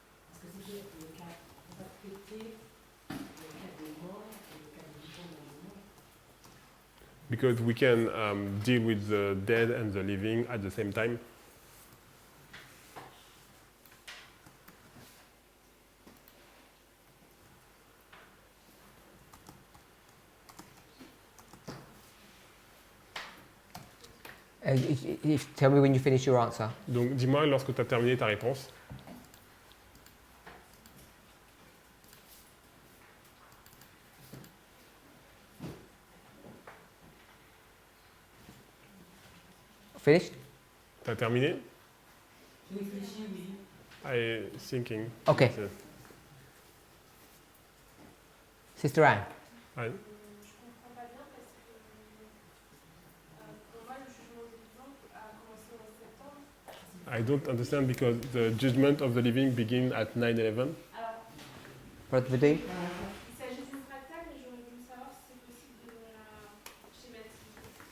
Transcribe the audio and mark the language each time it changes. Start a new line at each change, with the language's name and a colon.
French: Parce que c'est le cas, on va traiter le cas des morts et le cas des vivants dans le monde.
English: Because we can deal with the dead and the living at the same time. Tell me when you finish your answer.
French: Donc dis-moi lorsque tu as terminé ta réponse.
English: Finished?
French: T'as terminé? Je réfléchis, oui.
English: I thinking. Okay. Sister Anne?
French: Ouais. Je comprends pas bien parce que pour moi le jugement des vivants a commencé en septembre.
English: I don't understand because the judgment of the living begin at 9/11.
French: Alors,
English: Brother Vadim?
French: il s'agit d'une fractale, mais j'aurais voulu savoir si c'est possible de la schématiser.